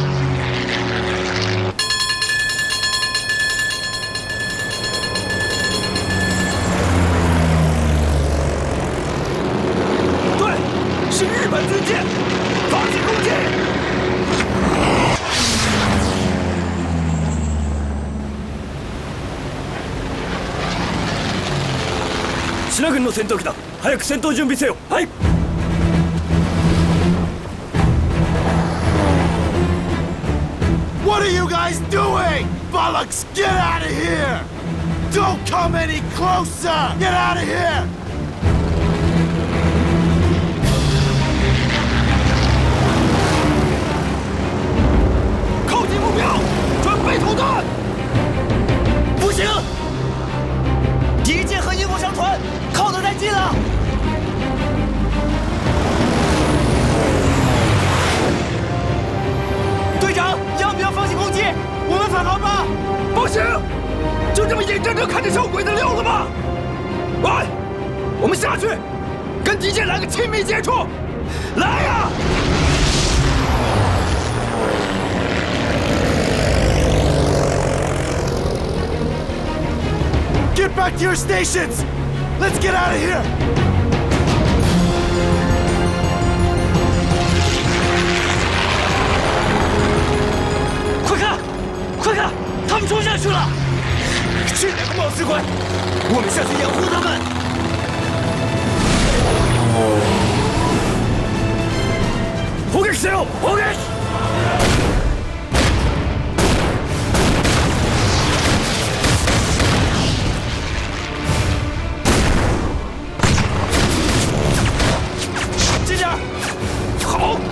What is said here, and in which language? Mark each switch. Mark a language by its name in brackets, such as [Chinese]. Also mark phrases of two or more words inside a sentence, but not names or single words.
[Chinese] 对，是日本军舰，发起攻击！ [Japanese] 信軍の戦闘機だ。早く戦闘準備せよ。はい。 [English] What are you guys doing? Bollocks, get out of here! Don't come any closer! Get out of here! [Chinese] 靠近目标，准备投弹！不行，敌舰和英国商船靠得太近了。队长，要不要放弃攻击？我们返航吧。不行，就这么眼睁睁看着小鬼子溜了吗？喂，我们下去，跟敌舰来个亲密接触。来呀 [English] ！Get back to your stations! Let's get out of here! [Chinese] 快看，他们冲下去了！这两个冒失鬼，我们下去掩护他们。 [Japanese] 砲撃せよ！砲撃！ [Chinese] 近点！好。